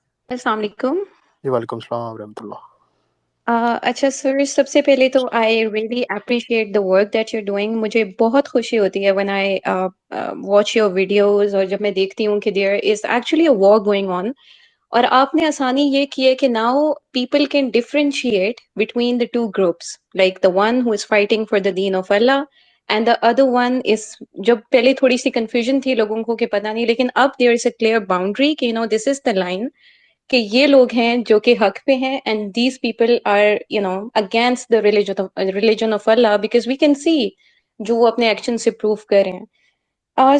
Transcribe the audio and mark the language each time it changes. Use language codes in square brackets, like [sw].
[ur] السلام علیکم. جی وعلیکم السلام ورحمۃ اللہ. اچھا سر، سب سے پہلے تو [en] I really appreciate the work that you doing. [ur] مجھے بہت خوشی ہوتی ہے [en] when I watch your videos, [ur] اور جب میں دیکھتی ہوں کہ [en] there is actually a war going on. [ur] اور آپ نے آسانی یہ کی ہے کہ [en] now people can differentiate between the two groups, like the one who is fighting for the deen of Allah and the other one is. [ur] جب پہلے تھوڑی سی کنفیوژن تھی لوگوں کو کہ پتہ نہیں، لیکن اب [en] there is a clear boundary [ur] کہ [en] this is the line [ur] کہ یہ لوگ ہیں جو کہ حق پہ ہیں [en] and these people are against the religion of Allah, because we can see [ur] جو وہ اپنے ایکشن سے پروف کر رہے ہیں.